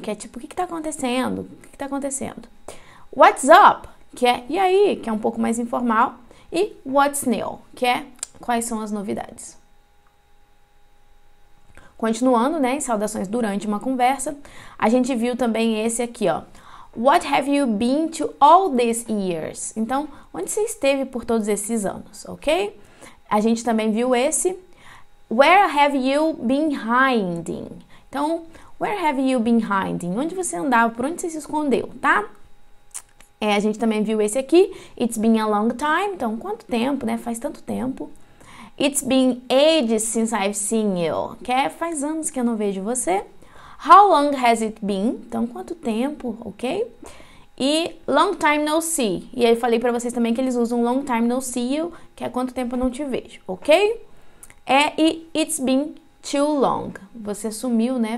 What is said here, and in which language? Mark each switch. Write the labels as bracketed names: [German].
[Portuguese] Que é tipo, o que tá acontecendo? O que tá acontecendo? What's up? Que é, e aí? Que é um pouco mais informal. E what's new? Que é, quais são as novidades? Continuando, né, em saudações durante uma conversa, a gente viu também esse aqui, ó. [English] What have you been to all these years? [Portuguese] Então, onde você esteve por todos esses anos, ok? A gente também viu esse. [English] Where have you been hiding? Então, where have you been hiding? [Portuguese] Onde você andava? Por onde você se escondeu, tá? A gente também viu esse aqui. [English] It's been a long time. [Portuguese] Então, quanto tempo, né? Faz tanto tempo. [English] It's been ages since I've seen you. [Portuguese] Que é, faz anos que eu não vejo você. [English] How long has it been? [Portuguese] Então, quanto tempo, ok? E long time no see. E aí eu falei pra vocês também que eles usam long time no see you, que é quanto tempo eu não te vejo, ok? E [English] it's been too long. [Portuguese] Você sumiu, né?